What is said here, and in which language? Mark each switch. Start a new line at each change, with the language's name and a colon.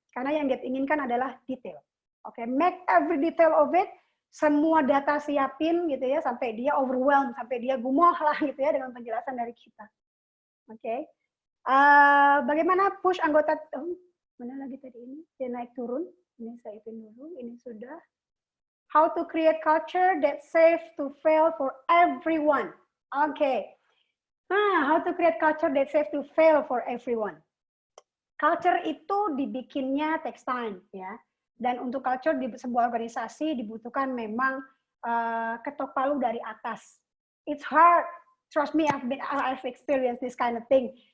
Indonesian: Karena yang dia inginkan adalah detail. Oke,
English: make every detail of it,
Indonesian: semua data siapin gitu ya, sampai dia overwhelmed, sampai dia gumoh lah gitu ya dengan penjelasan dari kita. Oke. Bagaimana push anggota, mana lagi tadi ini? Dia naik turun. Ini saya ituin dulu, ini sudah.
English: How to create culture that's safe to fail for everyone. Oke. How to create culture that's safe to fail for everyone.
Indonesian: Culture itu dibikinnya
English: takes time
Indonesian: ya. Dan untuk culture di sebuah organisasi dibutuhkan memang ketok palu dari atas.
English: It's hard. Trust me, I've experienced this kind of thing.